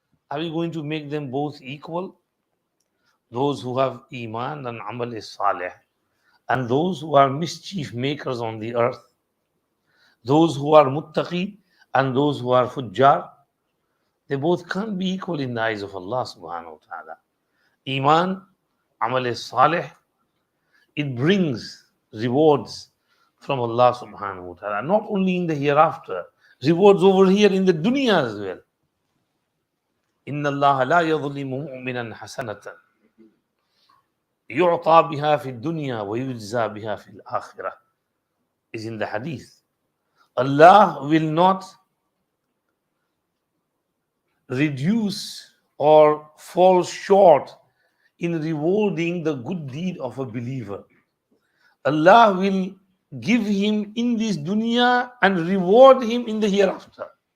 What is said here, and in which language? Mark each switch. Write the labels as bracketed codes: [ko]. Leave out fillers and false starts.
[en] Are we going to make them both equal? Those who have Iman and Amal is Salih, and those who are mischief makers on the earth, those who are Muttaqi and those who are Fujjar, they both can't be equal in the eyes of Allah subhanahu wa ta'ala. Iman, Amal is Salih, it brings rewards from Allah subhanahu wa ta'ala, not only in the hereafter, rewards over here in the dunya as well. [ar] إِنَّ اللَّهَ لَا يَظْلِمُ مُؤْمِنًا حَسَنَةً يُعْطَى بِهَا فِي الدُّنْيَا وَيُجْزَى بِهَا فِي الْآخِرَةِ [en] is in the hadith. Allah will not reduce or fall short in rewarding the good deed of a believer. Allah will give him in this dunya and reward him in the hereafter.